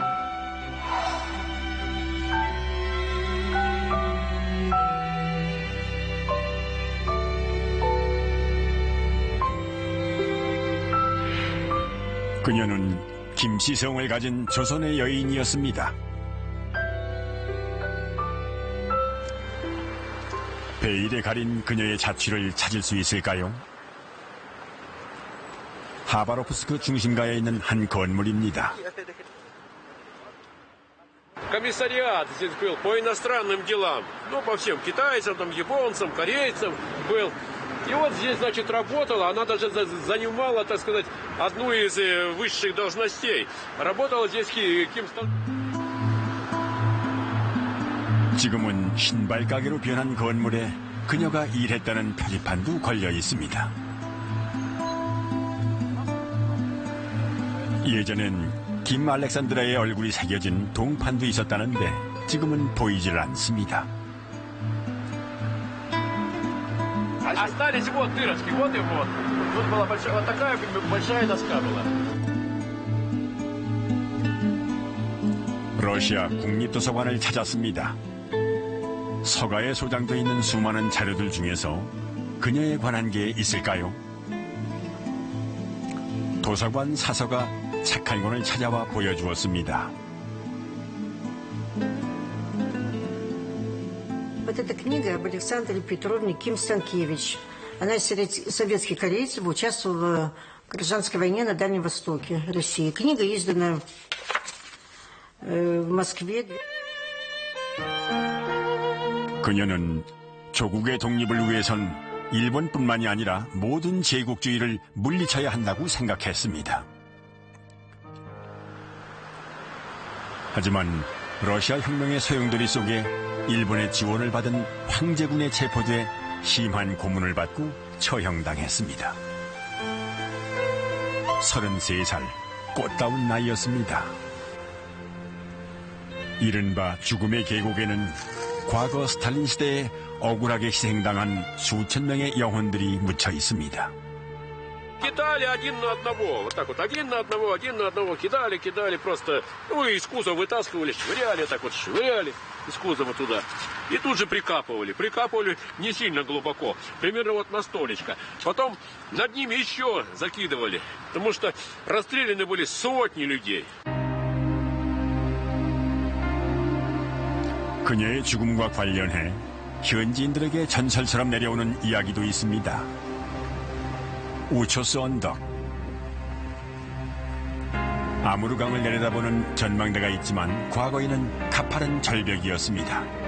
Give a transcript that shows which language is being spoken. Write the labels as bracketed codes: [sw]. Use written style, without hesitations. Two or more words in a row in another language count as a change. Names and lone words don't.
[ko] 그녀는 김시성을 가진 조선의 여인이었습니다. 베일에 가린 그녀의 자취를 찾을 수 있을까요? 하바로프스크 중심가에 있는 한 건물입니다. [ru] Комиссариат здесь был по иностранным делам. Ну, по всем китайцам, там, японцам, корейцам был. И вот здесь, значит, работала. Она даже занимала, так сказать, одну из высших должностей. Работала здесь кем-то. [ko] 지금은 신발 가게로 변한 건물에 그녀가 일했다는 표지판도 걸려 있습니다. 예전엔 김 알렉산드라의 얼굴이 새겨진 동판도 있었다는데 지금은 보이질 않습니다. [ru] Остались вот дырочки, вот и вот. Тут была большая, вот такая большая доска была. [ko] 러시아 국립도서관을 찾았습니다. 서가에 소장돼 있는 수많은 자료들 중에서 그녀에 관한 게 있을까요? 도서관 사서가 책 한 권을 찾아와 보여주었습니다. [ru] Вот эта книга об Александре Петровне Ким Станкевич. Она из советских корейцев, участвовала в гражданской войне на Дальнем Востоке России. Книга издана в Москве. [ko] 그녀는 조국의 독립을 위해선 일본뿐만이 아니라 모든 제국주의를 물리쳐야 한다고 생각했습니다. 하지만 러시아 혁명의 소용돌이 속에 일본의 지원을 받은 황제군에 체포돼 심한 고문을 받고 처형당했습니다. 33살, 꽃다운 나이였습니다. 이른바 죽음의 계곡에는 과거 스탈린 시대에 억울하게 희생당한 수천 명의 영혼들이 묻혀 있습니다. [ru] Кидали один на одного, вот так вот, один на одного, кидали просто, ну, из кузова вытаскивали, швыряли, так вот, швыряли из кузова туда. И тут же прикапывали не сильно глубоко, примерно вот на столечко. Потом над ними еще закидывали, потому что расстреляны были сотни людей. [ko] 그녀의 죽음과 관련해 현지인들에게 전설처럼 내려오는 이야기도 있습니다. 우초스 언덕. 아무르강을 내려다보는 전망대가 있지만 과거에는 가파른 절벽이었습니다.